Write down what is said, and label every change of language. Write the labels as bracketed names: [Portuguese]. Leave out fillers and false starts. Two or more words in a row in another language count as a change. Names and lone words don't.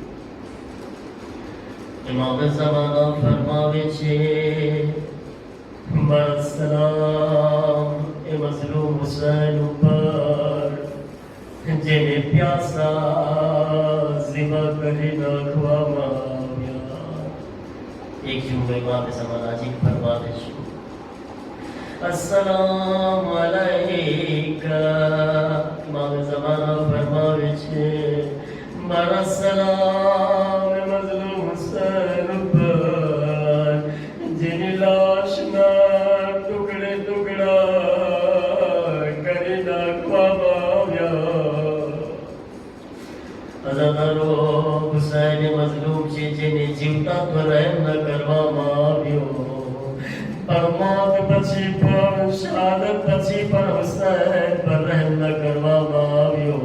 [Gujarati] ઇમામ ઝમાના ફરમાવે છે મારા સલામ એ મઝલૂમ હુસૈન ઉપર જેને પ્યાસા ઝિબા કરી નાખવામાં આવ્યા. એક જુમલો ઇમામ ઝમાના જી ફરમાવે છે [Arabic] السلام عليك. [Gujarati] ઇમામ ઝમાના ફરમાવે છે મારા સલામ મઝલૂમ હુસૈન પર જેની લાશના ટુકડે ટુકડા કરી નાખવામાં આવ્યા. અઝાદારો હુસૈન મઝલૂમ છે જેને જીવતા પર રહેમ ન કરવામાં આવ્યો. મોત પછી પણ શહાદત પછી પણ હુસૈન પર રહેમ ન કરવામાં આવ્યો.